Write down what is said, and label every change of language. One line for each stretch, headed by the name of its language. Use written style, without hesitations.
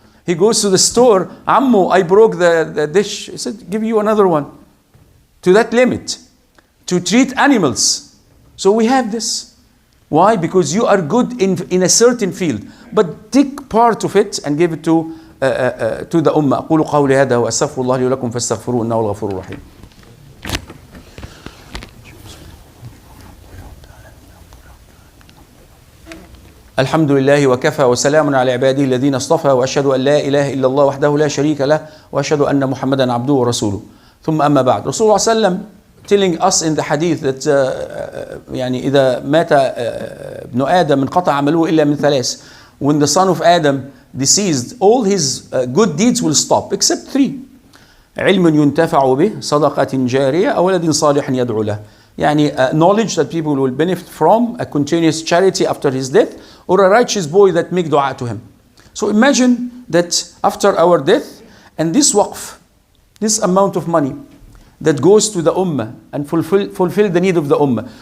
English: He goes to the store, Ammo, I broke the dish. He said, give you another one. To that limit. To treat animals. So we have this. Why? Because you are good in a certain field. But take part of it and give it to the ummah.
Arabic: أقول قولي هذا وأستغفر الله لي ولكم فاستغفروه إنه هو الغفور الرحيم. الحمد لله وكفى وسلام على عباده الذين اصطفى وأشهد أن لا إله إلا الله وحده لا شريك له وأشهد أن محمدا عبده ورسوله. ثم أما بعد. رسول الله صلى الله عليه وسلم
English: telling us in the hadith that
Arabic: يعني إذا مات ابن آدم انقطع عمله إلا من ثلاث.
English: When the son of Adam deceased, all his good deeds will stop except three.
Arabic: علم ينتفع به, صدقة جارية, أو ولد صالح يدعو له.
English: يعني knowledge that people will benefit from, a continuous charity after his death, or a righteous boy that make dua to him. So imagine that after our death, and this waqf, this amount of money that goes to the ummah and fulfill the need of the ummah.